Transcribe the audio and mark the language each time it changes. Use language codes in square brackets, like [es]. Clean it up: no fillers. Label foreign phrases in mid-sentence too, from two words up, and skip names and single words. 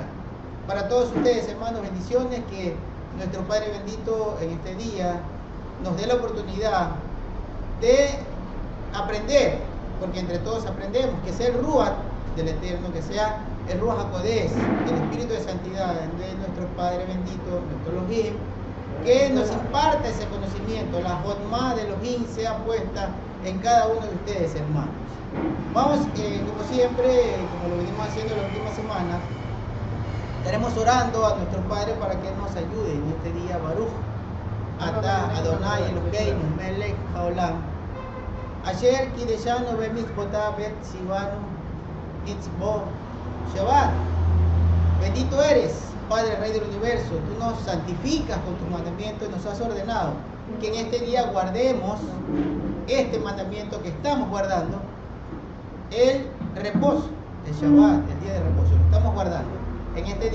[es] Para todos ustedes, hermanos, bendiciones, que nuestro Padre bendito en este día nos dé la oportunidad de aprender, porque entre todos aprendemos, que sea el Ruach del Eterno, que sea el [he] רוח הקודש, [es] el Espíritu de Santidad de nuestro Padre bendito, nuestro Elohim, que nos imparta ese conocimiento. La Jotma de Elohim sea puesta en cada uno de ustedes, hermanos. Vamos, como siempre, como lo venimos haciendo las últimas semanas, estaremos orando a nuestro Padre para que Él nos ayude en este día. [he] ברוך אתה אדוני אלוהינו מלך העולם אשר קדשנו במצוותה בית ציוונו מצוות שבת. [es] Bendito eres, Padre Rey del Universo, tú nos santificas con tus mandamientos y nos has ordenado que en este día guardemos este mandamiento que estamos guardando, el reposo, el Shabbat, el día de reposo, lo estamos guardando en este día.